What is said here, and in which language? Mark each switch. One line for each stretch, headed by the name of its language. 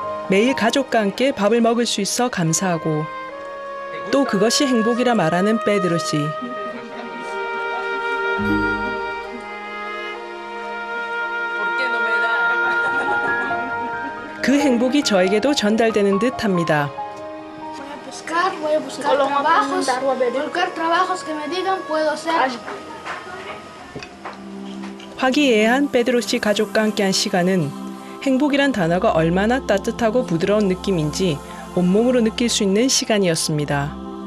Korean: 매일 가족과 함께 밥을 먹을 수 있어 감사하고 또 그것이 행복이라 말하는 페드로 씨. 그 행복이 저에게도 전달되는 듯합니다.
Spanish: Voy a buscar trabajos, cualquier trabajos que me digan puedo hacer.
Korean: 화기애애한 페드로 씨 가족과 함께한 시간은 행복이란 단어가 얼마나 따뜻하고 부드러운 느낌인지 온몸으로 느낄 수 있는 시간이었습니다.